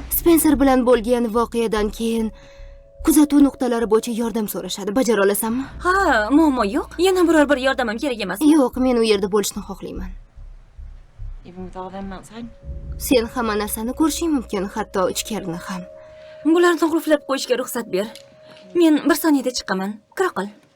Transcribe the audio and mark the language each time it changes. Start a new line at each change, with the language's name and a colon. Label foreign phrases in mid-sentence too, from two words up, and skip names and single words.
Uzbek: Spencer bilan bo'lgan voqeadan keyin kuzatuv nuqtalari bo'yicha yordam so'rashadi. Bajara olasanmi? Ha, muammo yo'q. Yana biror bir yordamim kerak emas. Yo'q, men u yerda bo'lishni xohlayman.
English: Even with all them outside?
Uzbek: Sen hamma narsani ko'rishing mumkin, hatto ichkarini ham. Bularni qulflab qo'yishga ruxsat ber. Men bir soniyada chiqaman. Kira qil.